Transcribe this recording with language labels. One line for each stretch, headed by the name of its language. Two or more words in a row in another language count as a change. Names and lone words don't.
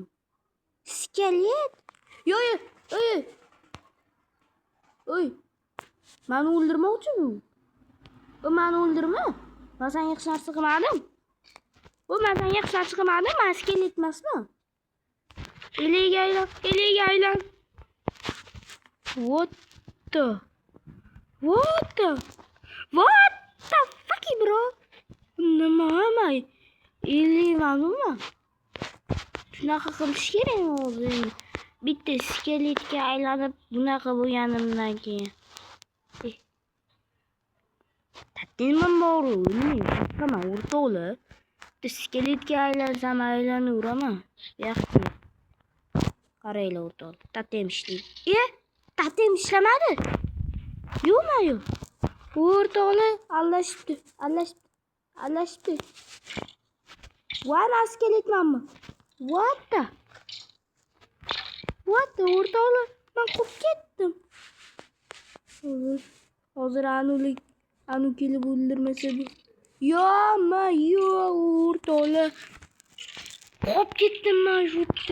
Uzbek: Skelet. Oy. Meni o'ldirmoqchi bu. Meni o'ldirma. Men senga hech narsa qilmadim. Men senga hech narsa qilmadim. Men skelet emasman. Eliga aylan.
English: What the fuck, bro?
Uzbek: Nima? Ma'lummi? Shunaqa qilish kerak hozir. Bitta skeletga aylanib bunaqa bo'lganimdan keyin. Tatima bor-u, nima o'rtoqlar? Bitta skeletga aylanaveraman. Yaxshi. Qaranglar o'rtoqlar. Tatem ishlaydi. Tatem ishlamadi. Yo'q. O'rtoqlar allashibdi. Voy, skeletmanmi?
English: What the
Uzbek: o'rtoqlar, men qurib ketdim. Hozir anu kelib o'ldirmasa bu. Yo'q, o'rtoqlar. Qurib ketdim men shu yerda.